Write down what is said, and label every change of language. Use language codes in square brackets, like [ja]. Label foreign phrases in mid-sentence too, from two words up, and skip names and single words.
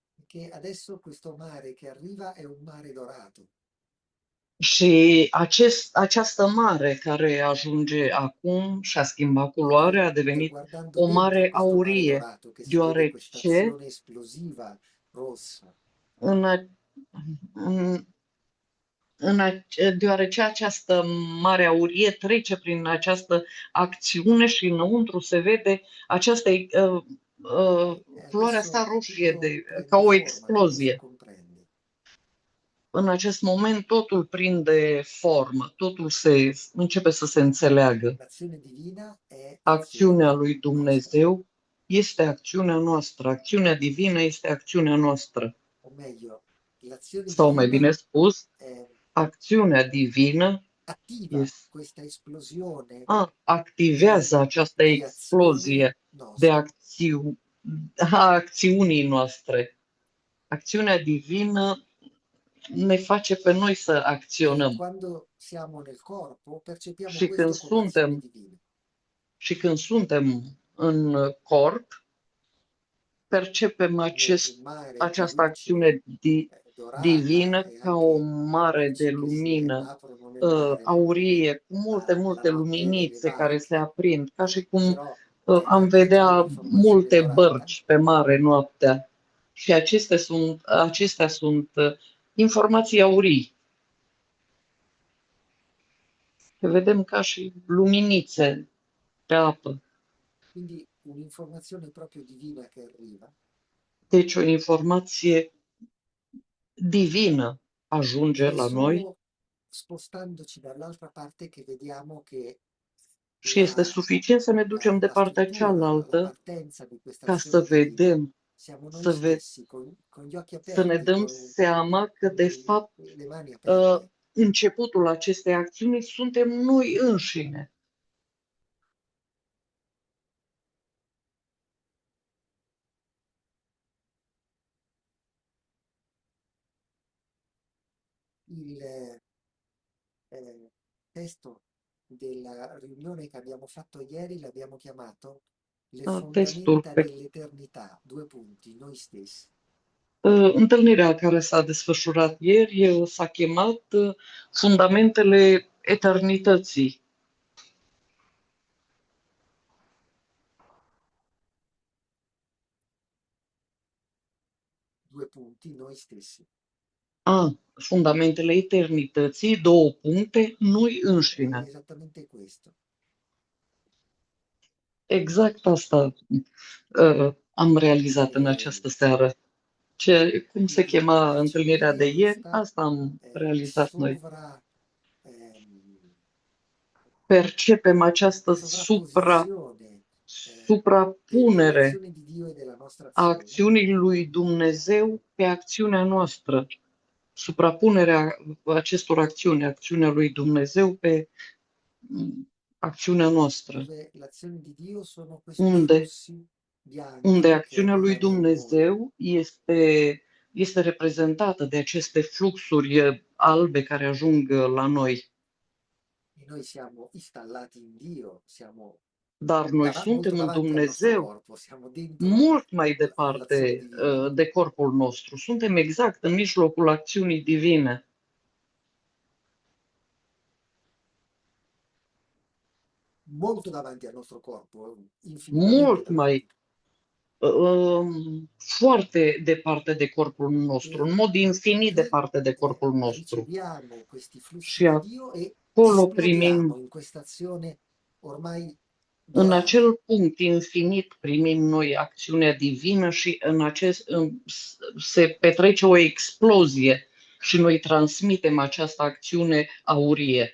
[it] che adesso questo mare che arriva è un mare dorato. [ro] Și această mare care ajunge acum și-a schimbat culoarea, a [it] E [ro] devenit [it] guardando [ro] o [it] dentro [ro] mare [it] questo mare [ro] aurie, [it] dorato che si vede questa [ro] deoarece [it] azione esplosiva rossa, [ro] în, a- în, deoarece această mare aurie trece prin această acțiune și înăuntru se vede această culoarea [it] adesso [ro] asta roșie [it] tutto [ro] ca [it] prende [ro] o [it] forma, tutto si [ro] explozie. [it] comprende. [ro] În acest moment totul prinde formă, totul începe să se înțeleagă. [it] L'azione divina è [ro] Acțiunea [it] azione [ro] lui [it] nostra, [ro] Dumnezeu este acțiunea noastră, acțiunea divină este acțiunea noastră. [it] o meglio, l'azione [ro] Sau mai [it] divina [ro] bine spus, eh, acțiunea divină [it] attiva [ro] este, [it] questa esplosione [ro] activează această [it] di azioni [ro] explozie de [it] nostre. [ro] a acțiunii noastre. Acțiunea divină ne face pe noi să [it] E [ro] acționăm. [it] quando siamo nel corpo percepiamo [ro] Și când [it] questo come azione [ro] suntem, [it] divina. [ro] și când suntem în corp, percepem [it] Come un mare di [ro] această [it] luce [ro] acțiune [it] dorata [ro] divină [it] e [ro] ca o [it] anche [ro] mare de [it] luci che si [ro] lumină [it] aprono nel mare [ro] aurie, cu multe, [it] la [ro] multe [it] notte delle [ro] luminițe care se [it] barche, [ro] aprind, ca și cum [it] però [ro] am [it] anche lì è [ro] vedea [it] un'informazione [ro] multe [it] dorata. [ro] bărci pe mare noaptea. Și acestea sunt informații aurii. Le vedem ca și luminițe pe apă. [it] Quindi un'informazione proprio divina che arriva [ro] Deci o informație divină [it] ed [ro] ajunge [it] è [ro] la noi [it] solo spostandoci dall'altra parte che vediamo che [ro] și este suficient să ne ducem de la partea [it] struttura, la [ro] cealaltă [it] partenza di questa [ro] ca să [it] azione divina [ro] vedem, [it] siamo noi [ro] să, ve- [it] stessi, con gli occhi [ro] să ne [it] aperti, [ro] dăm seama că, [it] con [ro] de fapt, [it] le mani uh, aperte. [ro] începutul acestei acțiuni suntem noi înșine. [it] Il testo della riunione che abbiamo fatto ieri l'abbiamo chiamato Le [ro] Testul [it] fondamenta [ro] pe [it] dell'eternità, due punti, noi stessi. [ro] întâlnirea care s-a desfășurat ieri s-a chemat Fundamentele Eternității. [it] Due punti, noi stessi. [ro] Fundamentele Eternității, două puncte, noi [it] È [ro] înșine. [it] esattamente questo. [ro] Exact asta am realizat în [it] E [ro] această seară. Cum se [it] quindi [ro] chema întâlnirea de [it] percepire [ro] ieri, [it] questa [ro] asta am realizat noi. ehm, Percepem această [it] sovrapposizione [ro] suprapunere [it] dell'azione di Dio e della nostra [ro] a [it] azione. [ro] acțiunii lui Dumnezeu pe acțiunea noastră. Suprapunerea acestor acțiuni, acțiunea lui Dumnezeu pe acțiunea noastră. [it] Dove l'azione di Dio sono questi [ro] Unde, [it] flussi [ro] unde [it] bianchi che [ro] acțiunea lui [it] arrivano in noi. [ro] Dumnezeu este reprezentată de aceste fluxuri albe care ajung la noi. [it] E noi siamo installati in Dio, siamo [ro] Dar noi [it] molto [ro] suntem în [it] davanti al nostro [ro] Dumnezeu [it] corpo, siamo dentro [ro] mult mai [it] all'azione [ro] departe [it] divina, [ro] de corpul nostru. Suntem exact în mijlocul acțiunii divine. [it] molto davanti al nostro corpo, infinitamente [ro] Mult mai [it] davanti. [ro] foarte departe de corpul nostru, [it] E [ro] în mod infinit [it] lì [ro] departe de corpul nostru. [it] riceviamo questi flussi [ro] Și [it] di Dio e [ro] acolo [it] esplodiamo [ro] primim, [it] in questa azione ormai [ro] în [it] dorata. [ro] acel punct infinit, primim noi acțiunea divină și se petrece o explozie și noi transmitem această acțiune aurie.